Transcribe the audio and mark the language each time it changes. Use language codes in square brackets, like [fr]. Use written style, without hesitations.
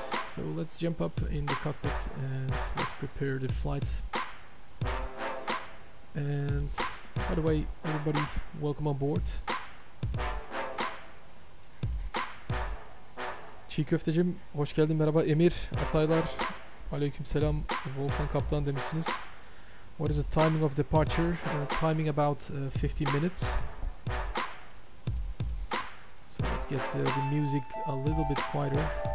[en] So let's jump up in the cockpit and let's prepare the flight. And by the way, everybody, welcome on board. [tr] Çiğ köftecim, hoş geldin, merhaba. Emir, Ataylar, aleykümselam. Volkan Kaptan demişsiniz. [en] What is the timing of departure? Timing about 15 minutes. So let's get the music a little bit quieter.